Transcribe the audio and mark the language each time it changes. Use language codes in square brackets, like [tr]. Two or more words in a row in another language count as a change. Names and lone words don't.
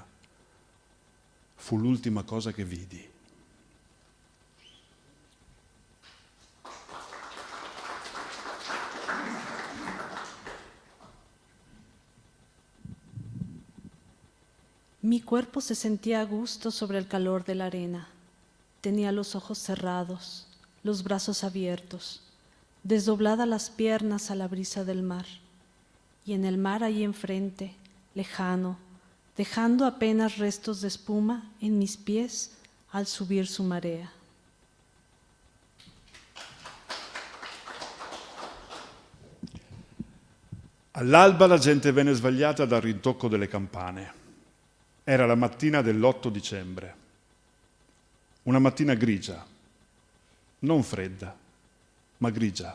[it] Fu l'ultima cosa che vidi. [es] Mi cuerpo se sentía a gusto sobre el calor de la arena. Tenía los ojos cerrados, los brazos abiertos, desdobladas las piernas a la brisa del mar. Y en el mar ahí enfrente, lejano, dejando apenas restos de espuma en mis pies al subir su marea. [it] All'alba la gente venne svegliata dal rintocco delle campane. Era la mattina dell'8 dicembre. Una mattina grigia, non fredda, ma grigia.